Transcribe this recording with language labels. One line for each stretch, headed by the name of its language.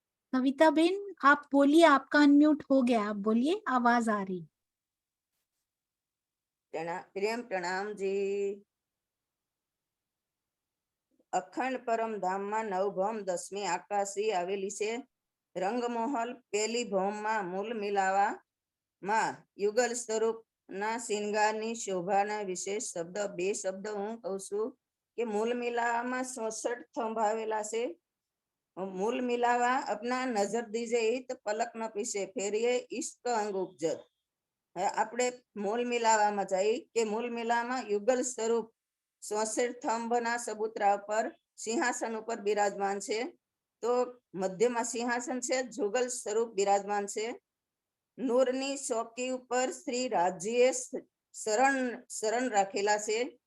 Hindi: कविता Ben, आप बोलिए, आपका अनम्यूट हो गया, आप बोलिए, आवाज आ रही। प्रेम प्रणाम जी।
Gujarati: અખંડ પરમ ધામમાં નવભૌમ 10મી આકાશી આવેલી છે। રંગમહોલ પેલી ભૌમમાં મૂલ મિલાવામાં યુગલ સ્વરૂપના શિંગારની શોભાના વિશેષ શબ્દ 2 શબ્દ હું કહું છું કે મૂલ મિલાવામાં 66 થંભ આવેલા છે।
Hindi: મૂલ મિલાવા अपना नजर दीजे तो पलक न पीछे फेरिए इश्क अंग उपजत।
Gujarati: આપણે મૂલ મિલાવામાં જઈ કે મૂલ મિલાવામાં યુગલ સ્વરૂપ 66 થંભના ચબૂતરા પર સિંહાસન ઉપર બિરાજમાન છે। તો મધ્યમાં સિંહાસન છે, જુગલ સ્વરૂપ બિરાજમાન છે। નૂરની ચોકી ઉપર શ્રી રાજ્યે શરણ રાખેલા છે।